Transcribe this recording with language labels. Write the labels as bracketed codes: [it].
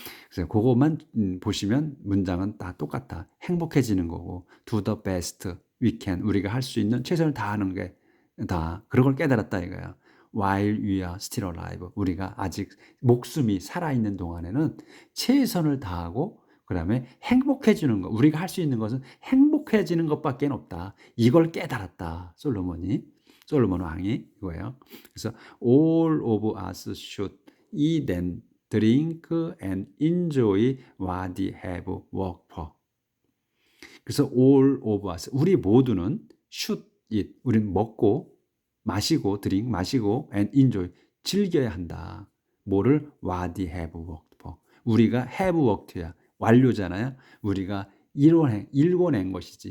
[ko] 그래서 그것만 보시면 문장은 다 똑같아. 행복해지는 거고, [en] do the best we can, [ko] 우리가 할 수 있는 최선을 다하는 게 다 그런 걸 깨달았다 이거야. [en] While we are still alive, [ko] 우리가 아직 목숨이 살아있는 동안에는 최선을 다하고 그다음에 행복해지는 거, 우리가 할 수 있는 것은 행복해지는 것밖에 없다. 이걸 깨달았다. 솔로몬 왕이 이거예요. 그래서 [en] all of us should eat and drink and enjoy what we have worked for. [ko] 그래서 [en] all of us, [ko] 우리 모두는 [en] should eat, [ko] 우리는 먹고 마시고 drink, 마시고 [en] and enjoy, [ko] 즐겨야 한다. 뭐를? [en] what we have worked for. [ko] 우리가 [en] have worked [ko] 야. 완료잖아요. 우리가 일궈낸 것이지.